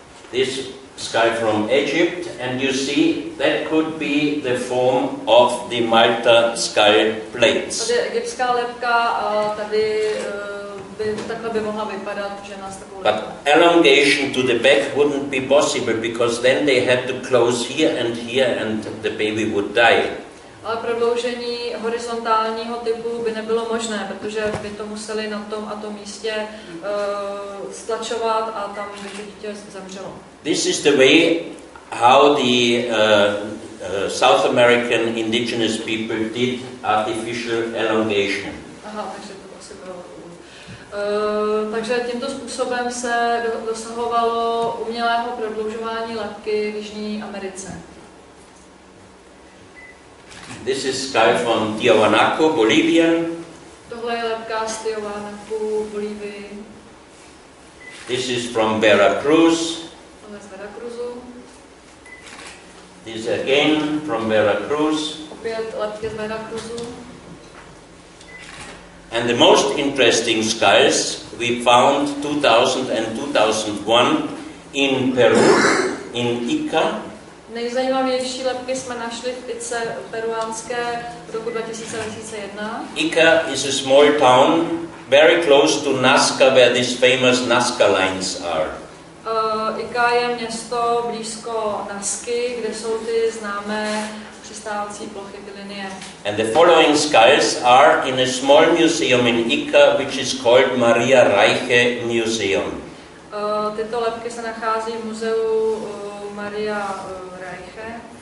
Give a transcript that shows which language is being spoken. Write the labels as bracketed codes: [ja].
[en] This skull from Egypt, and you see that could be the form of the Malta skull plates. [cs] Tady je egyptská lebka a tady takhle by mohla vypadat, že nás takovou [en] But elongation to the back wouldn't be possible because then they had to close here and the baby would die. [cs] Ale prodloužení horizontálního typu by nebylo možné, protože by to museli na tom a tom místě stlačovat a tam by to dítě zemřelo. [en] This is the way how the South American indigenous people did artificial elongation. [cs] Aha, takže to asi bylo. Takže tímto způsobem se dosahovalo umělého prodlužování lebky v Jižní Americe. [en] This is skull from Tiahuanaco, Bolivia. [cs] Tohle je lebka z Tiahuanacu, Bolívii. [en] This is from Veracruz. [cs] Tohle z Veracruzu. [en] This again from Veracruz. [cs] Opět lebky z Veracruzu. [en] And the most interesting skulls we found 2000 and 2001 in Peru, in Ica. [cs] Nejzajímavější lebky jsme našli v Ice peruánské v roku 2001. [en] Ica is a small town very close to Nazca, where these famous Nazca lines are. [cs] Ica je město blízko Nazky, kde jsou ty známé přistávací plochy, ty linie. [en] And the following skulls are in a small museum in Ica, which is called Maria Reiche Museum. [cs] Tyto lebky se nachází v muzeu Maria Reiche.